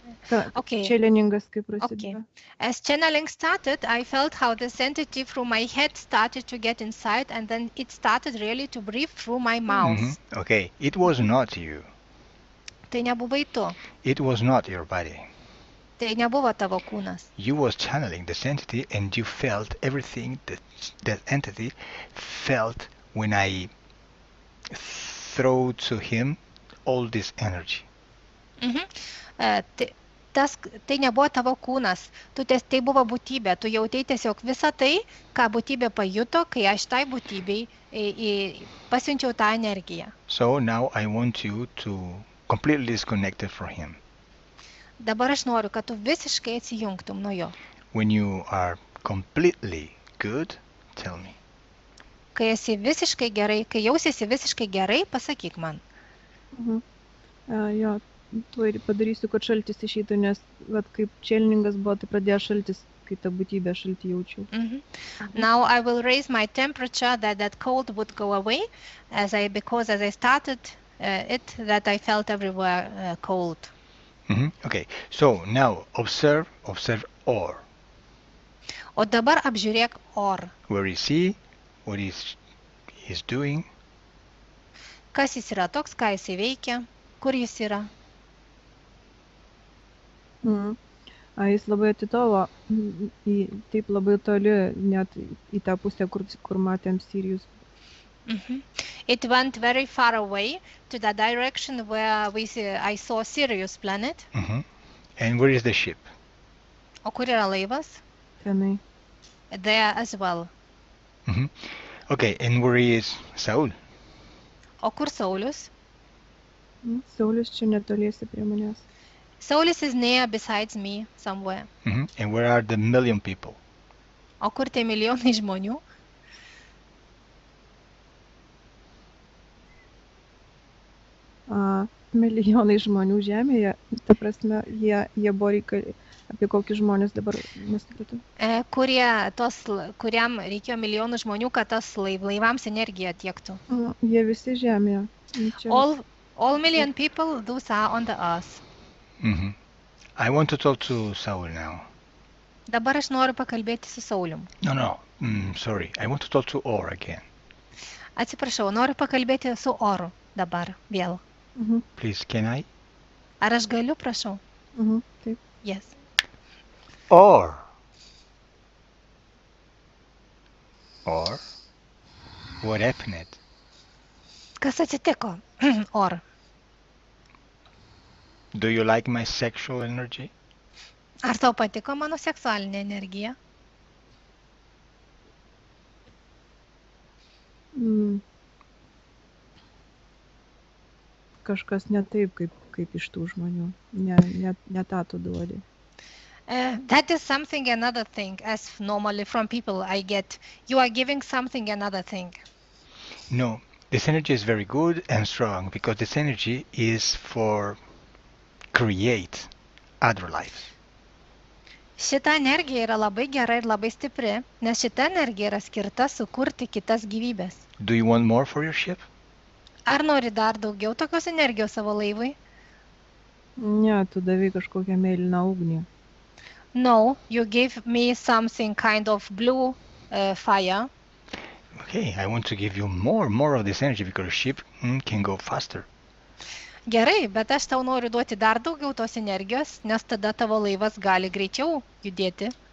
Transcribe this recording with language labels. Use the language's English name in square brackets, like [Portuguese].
[Lithuanian] Channelingas kai prasidėjo. [English] As channeling started, I felt how this entity through my head started to get inside, and then it started really to breathe through my mouth. Okay, it was not you. [Lithuanian] Tai nebuvai tu. [English] It was not your body. [Lithuanian] Tai nebuvo tavo kūnas. [English] You was channeling this entity and you felt everything that entity felt when I throw to him all this energy. [Lithuanian] Tai nebuvo tavo kūnas, tai buvo būtybė, tu jautei tiesiog visą tai, ką būtybė pajuto, kai aš tai būtybei pasiunčiau tą energiją. [English] So now I want you to completely disconnect from him. [Lithuanian] Dabar aš noriu, kad tu visiškai atsijungtum nuo jo. [English] When you are completely good, tell me. [Lithuanian] Kai esi visiškai gerai, kai jausiesi visiškai gerai, pasakyk man. Jo, tuo ir padarysiu, kad šaltis išeitų, nes vat, kaip čelningas buvo, tai pradėjo šaltis, kai ta būtybė šaltį jaučiau. [English] Now I will raise my temperature that cold would go away, because as I started that I felt everywhere cold. Okay, so now observe Or. [Lithuanian] O dabar apžiūrėk Or. [English] Where is he? What is he's doing? [Lithuanian] Kas jis yra toks, ką jis veikia, kur jis yra? Jis labai atitolo, taip labai toli, net į tą pusę, kur matėm Sirius. [English] It went very far away to the direction where I saw Sirius planet. And where is the ship? [Lithuanian] O kur yra laivas? Tenai. [English] There as well. Okay, and where is Saul? [Lithuanian] O kur Saulius? Saulius čia netoliesi prie manęs. [English] Saulius is near besides me somewhere. And where are the million people? [Lithuanian] O kur tie milijonai žmonių? Milijonai žmonių žemėje, ta prasme, jie buvo reikali, apie kokius žmonės dabar nesupratau. Kuriam reikėjo milijonų žmonių, kad tas laivams energiją tiektų. Jie visi žemėje. [English] All million people, those are on the earth. I want to talk to Saul now. [Lithuanian] Dabar aš noriu pakalbėti su Saulium. [English] No, sorry, I want to talk to Or again. [Lithuanian] Atsiprašau, noriu pakalbėti su Oru dabar vėl. [English] Please, can I? [Lithuanian] Ar aš galiu, prašau? Taip. [English] Yes. Or, what happened? [Lithuanian] Kas atsitiko, Or? [English] Do you like my sexual energy? [Lithuanian] Ar tau patiko mano seksualinė energija? Kažkas ne taip, kaip iš tų žmonių. Ne tą tu duodi. [English] That is something another thing, as normally from people I get. You are giving something another thing. No, this energy is very good and strong because this energy is for create other lives. [Lithuanian] Šita energija yra labai gera ir labai stipri, nes šita energija yra skirta sukurti kitas gyvybės. [English] Do you want more for your ship? [Lithuanian] Ar nori dar daugiau tokios energijos savo laivui? Ne, tu davai kažkokią mėlyną ugnį. [English] No, you gave me something kind of blue fire. Okay, I want to give you more of this energy because ship can go faster. [Lithuanian] Gerai, bet aš tau noriu duoti dar daugiau tos energijos, nes tada tavo laivas gali greičiau judėti.